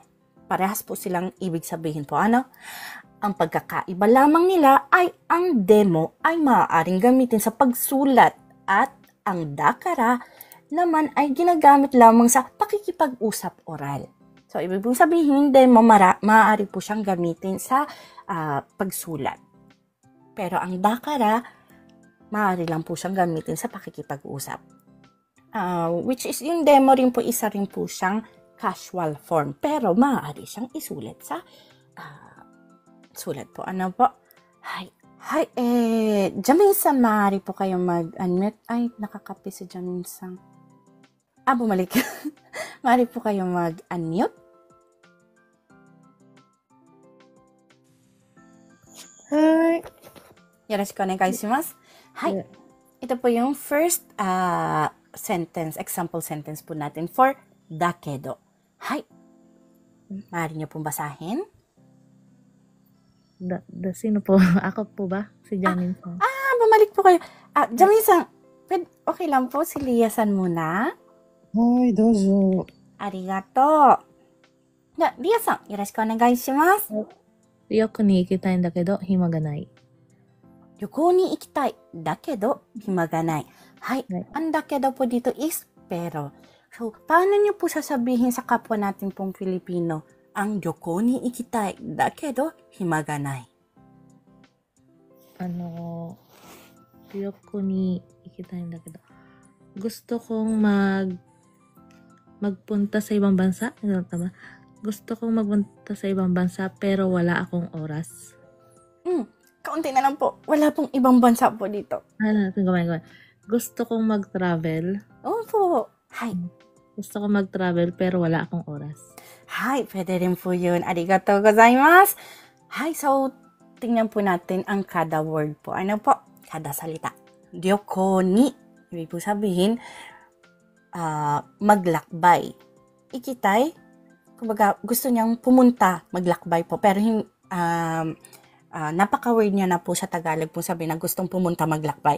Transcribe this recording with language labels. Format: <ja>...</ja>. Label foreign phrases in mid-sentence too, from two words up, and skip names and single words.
<tl>Parehas po silang ibig sabihin po, Ang pagkakaiba lamang nila ay ang demo ay maaaring gamitin sa pagsulat at ang dakara naman ay ginagamit lamang sa pakikipag-usap oral. So, ibig pong sabihin, demo maaari po siyang gamitin sa pagsulat. Pero ang dakara, maaari lang po siyang gamitin sa pakikipag-usap.</tl> <en>Which is,</en> <tl>yung demo rin po, isa rin po siyang casual form. Pero maaari siyang isulat sa sulat po. Ano po? Hi, Jamin-san, maaari po kayong mag-unmute. Ay, nakakapi si Jamin-san. Bumalik. Maaari po kayong mag-unmute. Hi.</tl> <ja>よろしくお願いします.</ja> <tl>Hi. Yeah. Ito po yung</tl> <en>first sentence, example sentence</en> <tl>po natin for dakedo. Hi. Maaari niyo pong basahin. Sino po? Ako po ba? Si Jamin-san. Bumalik po kayo. Jamin-san, okay lang po. Si Lia-san muna.</tl> <ja>はい、どうぞ. ありがとう. Lia-san、よろしくお願いします. 旅行に行きたいんだけど、暇がない。旅行に行きたい。だけど、暇がない。Hi.</ja> <tl>Right. Ang dakedo po dito is pero. So, paano niyo po sasabihin sa kapwa natin pong Pilipino, ang</tl> <ja>旅行に行きたい、だけど、暇がない? 旅行に行きたいんだけど、</ja> <tl>gusto kong magpunta sa ibang bansa. Tama? Gusto kong magpunta sa ibang bansa pero wala akong oras. Kaunti na lang po. Wala pong ibang bansa po dito. Gawin. Gusto kong mag-travel. Opo. Hi. Gusto kong mag-travel pero wala akong oras. Hi, pwede rin po yun.</tl> <ja>ありがとうございます.</ja> <tl>Hi, so, tingnan po natin ang kada word po. Ano po? Kada salita.</tl> <ja>旅行に.</ja> <tl>Ibig po sabihin, maglakbay. Ikitai, kumbaga, gusto niyang pumunta, maglakbay po. Pero, napaka-word niya na po sa Tagalog po sabi na gustong pumunta maglakbay.</tl>